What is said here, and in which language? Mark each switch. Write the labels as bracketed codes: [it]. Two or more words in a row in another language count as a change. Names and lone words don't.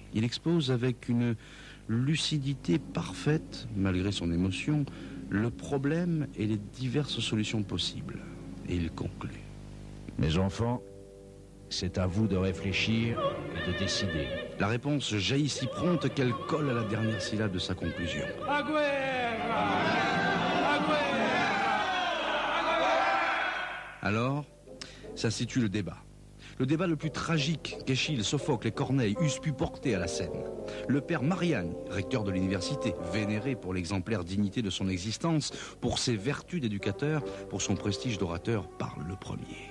[fr] Il expose avec une lucidité parfaite, malgré son émotion, le problème et les diverses solutions possibles. Et il conclut. Mes enfants, c'est à vous de réfléchir et de décider. La réponse jaillit si prompte qu'elle colle à la dernière syllabe de sa conclusion. [co] A guerra! A guerra! [fr] Alors, s'institue le débat. Le débat le plus tragique qu'Échille, Sophocle et Corneille eussent pu porter à la scène. Le père Mariani, recteur de l'université, vénéré pour l'exemplaire dignité de son existence, pour ses vertus d'éducateur, pour son prestige d'orateur, parle le premier.